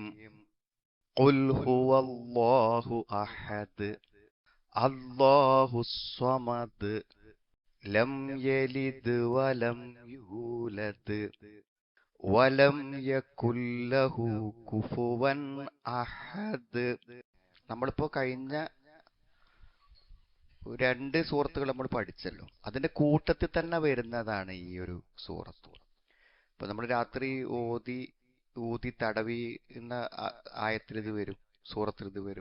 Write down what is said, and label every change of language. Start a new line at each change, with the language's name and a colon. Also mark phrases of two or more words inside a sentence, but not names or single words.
Arabic: قل هو الله أحد الله الصمد لم يلد ولم يولد ولم يكن له كفوا أحد.
Malayalam: നമ്മളിപ്പോ കഴിഞ്ഞ രണ്ട് സൂറത്തുകൾ നമ്മൾ പഠിച്ചല്ലോ. അതിന്റെ കൂട്ടത്തിൽ തന്നെ വരുന്നതാണ് ഈ ഒരു സൂറത്ത്. ഇപ്പൊ നമ്മൾ രാത്രി ഊതി തടവി എന്ന ആയത്തിൽ ഇത് വരും, സൂറത്തിൽ ഇത് വരും.